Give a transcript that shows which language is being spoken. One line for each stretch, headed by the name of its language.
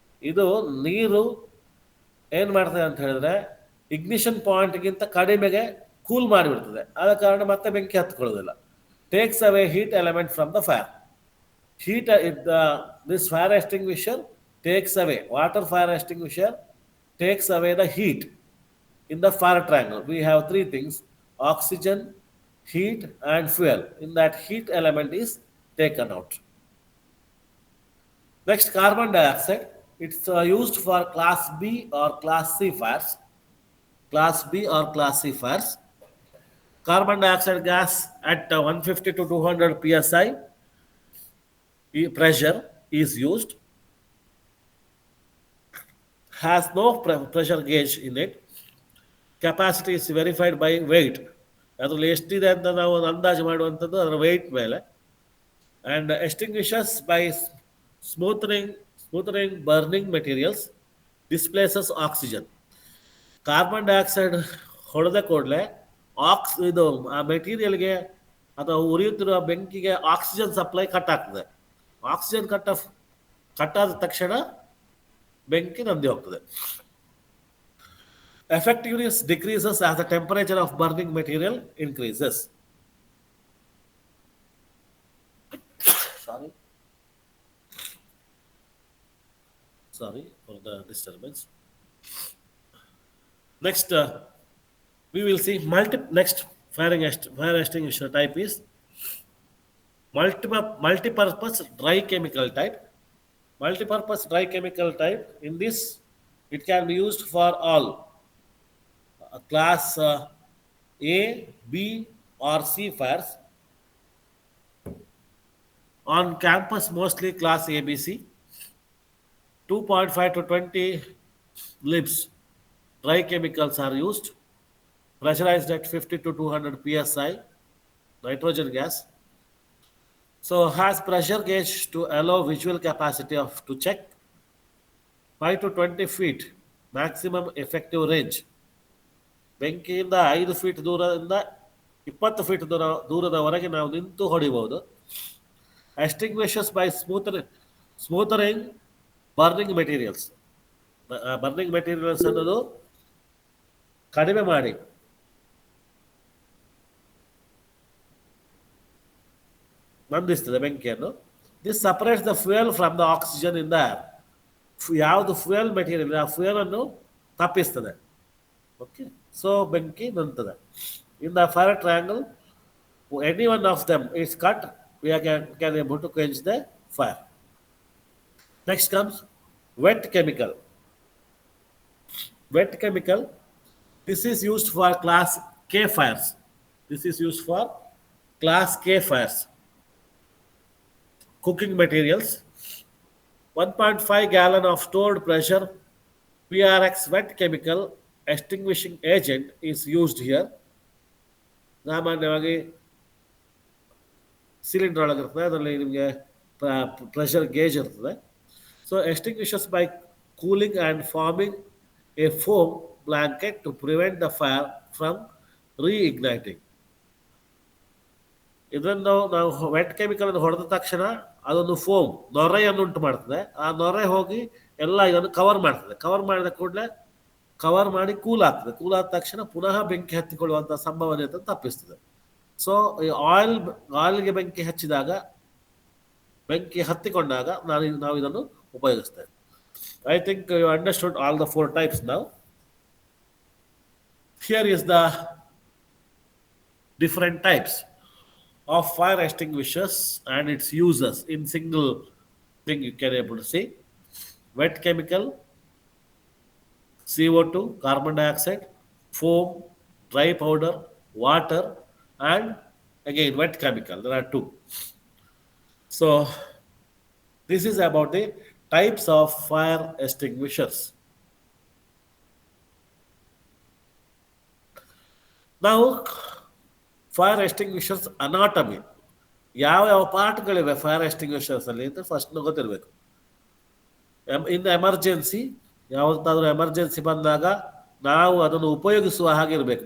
Kannada: ಇದು ನೀರು ಏನು ಮಾಡ್ತದೆ ಅಂತ ಹೇಳಿದ್ರೆ ಇಗ್ನಿಷನ್ ಪಾಯಿಂಟ್ಗಿಂತ ಕಡಿಮೆಗೆ ಕೂಲ್ ಮಾಡಿಬಿಡ್ತದೆ. ಆದ ಕಾರಣ ಮತ್ತೆ ಬೆಂಕಿ ಹತ್ಕೊಳ್ಳೋದಿಲ್ಲ.
English: Takes away heat element from the fire. Heat, this fire extinguisher takes away, water fire extinguisher takes away the heat. In the fire triangle we have three things: oxygen, heat and fuel. In that, heat element is taken out. Next, carbon dioxide. It's used for class B or class C fires. Class B or class C fires. Carbon dioxide gas at 150 to 200 psi pressure is used. Has no pressure gauge in it. Capacity is verified by weight.
Kannada: ಅದರಲ್ಲಿ ಎಷ್ಟಿದೆ ಅಂತ ನಾವು ಒಂದು ಅಂದಾಜು ಮಾಡುವಂಥದ್ದು ಅದರ weight ಮೇಲೆ.
English: And extinguishes by smothering burning materials displaces oxygen.
Kannada: Carbon dioxide ಹೊಡೆದ ಕೂಡಲೇ ಇದು ಆ ಮೆಟೀರಿಯಲ್ಗೆ ಅಥವಾ ಉರಿಯುತ್ತಿರುವ ಬೆಂಕಿಗೆ ಆಕ್ಸಿಜನ್ ಸಪ್ಲೈ ಕಟ್ ಆಗ್ತದೆ. ಆಕ್ಸಿಜನ್ ಕಟ್ಟಾದ ತಕ್ಷಣ ಬೆಂಕಿ ನಂದಿ ಹೋಗ್ತದೆ.
English: Effectiveness decreases as the temperature of burning material increases. Sorry for the disturbance. Next, we will see next fire extinguisher type is multi-purpose dry chemical type. Multi-purpose dry chemical type. In this, it can be used for all class A, B or C fires. On campus, mostly class ABC. 2.5 to 20 libs dry chemicals are used. Pressurized at 50 to 200 psi. Nitrogen gas. So has pressure gauge to allow visual capacity to check. 5 to 20 feet maximum effective range.
Kannada: ಬೆಂಕಿಯಿಂದ 5 feet ದೂರದಿಂದ 20 feet ದೂರದವರೆಗೆ ನಾವು ನಿಂತು ಹೊಡಿಬಹುದು.
English: Extinguishes by smothering burning materials.
Kannada: Burning materials ಅನ್ನೋದು ಕಡಿಮೆ ಮಾಡಿ ನಂದಿಸ್ತದೆ ಬೆಂಕಿಯನ್ನು.
English: This separates the fuel from the oxygen in the air.
Kannada: ಯಾವುದು ಫ್ಯೂಯಲ್ ಮೆಟೀರಿಯಲ್ ಆ ಫ್ಯೂಯಲ್ ಅನ್ನು ತಪ್ಪಿಸ್ತದೆ. ಓಕೆ, ಸೊ ಬೆಂಕಿ ನಂತದೆ.
English: In the fire triangle, any one of them is cut, we can able to quench the fire. Next comes wet chemical. Wet chemical, this is used for class K fires. This is used for class K fires. Cooking materials, 1.5 gallon of stored pressure PRX wet chemical extinguishing agent is used here.
Kannada: ಸಾಮಾನ್ಯವಾಗಿ cylinder ಒಳಗಿರ್ತದೆ, ಅದರಲ್ಲಿ ನಿಮಗೆ pressure gauge ಇರ್ತದೆ.
English: So extinguishes by cooling and forming a foam blanket to prevent the fire from reigniting.
Kannada: ಇದನ್ನು ನಾವು vet chemical ಅನ್ನು ಹೊಡೆದ ತಕ್ಷಣ ಅದೊಂದು ಫೋಮ್ ನೊರೆಯನ್ನು ಉಂಟು ಮಾಡ್ತದೆ. ಆ ನೊರೆ ಹೋಗಿ ಎಲ್ಲ ಇದನ್ನು ಕವರ್ ಮಾಡ್ತದೆ. ಕವರ್ ಮಾಡಿದ ಕೂಡಲೇ ಕವರ್ ಮಾಡಿ ಕೂಲ್ ಆಗ್ತದೆ. ಕೂಲ್ ಆದ ತಕ್ಷಣ ಪುನಃ ಬೆಂಕಿ ಹತ್ತಿಕೊಳ್ಳುವಂಥ ಸಂಭವನೀಯತೆ ತಪ್ಪಿಸ್ತದೆ. ಸೊ ಈ ಆಯಿಲ್ಗೆ ಬೆಂಕಿ ಹಚ್ಚಿದಾಗ, ಬೆಂಕಿ ಹತ್ತಿಕೊಂಡಾಗ ನಾವು ಇದನ್ನು ಉಪಯೋಗಿಸ್ತೇವೆ.
English: I think you understood all the four types ನಾವು. Here is the different types of fire extinguishers and its uses in single thing you can able to see. Wet chemical, CO2, carbon dioxide, foam, dry powder, water, and again wet chemical. There are two. So this is about the types of fire extinguishers.
Kannada: Now, fire ಎಸ್ಟಿಂಗ್ವಿಷರ್ಸ್ anatomy, ಯಾವ ಯಾವ ಪಾರ್ಟ್ಗಳಿವೆ fire ಎಸ್ಟಿಂಗ್ವಿಷರ್ಸ್ ಅಲ್ಲಿ ಅಂತ first ಗೊತ್ತಿರಬೇಕು.
English: in emergency,
Kannada: ಯಾವತ್ತಾದ್ರೂ emergency ಬಂದಾಗ ನಾವು ಅದನ್ನು ಉಪಯೋಗಿಸುವ ಹಾಗೆ ಇರಬೇಕು.